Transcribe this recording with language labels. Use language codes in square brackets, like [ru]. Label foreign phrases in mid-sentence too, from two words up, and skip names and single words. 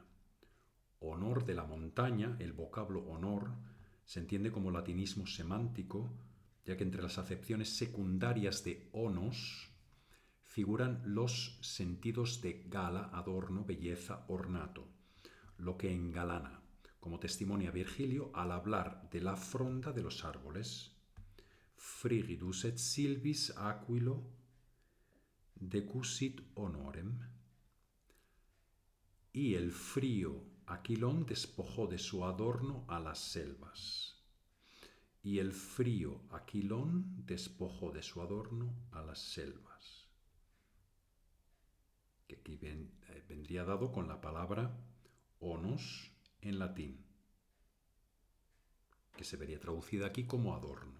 [es] Honor de la montaña, el vocablo honor, se entiende como latinismo semántico, ya que entre las acepciones secundarias de onos figuran los sentidos de gala, adorno, belleza, ornato, lo que engalana, como testimonia Virgilio al hablar de la fronda de los árboles. [la] Frigidus et silvis aquilo decusit honorem. [es] Y el frío Aquilón despojó de su adorno a las selvas. Y el frío Aquilón despojó de su adorno a las selvas. Que aquí vendría dado con la palabra onos en latín, que se vería traducida aquí como adorno.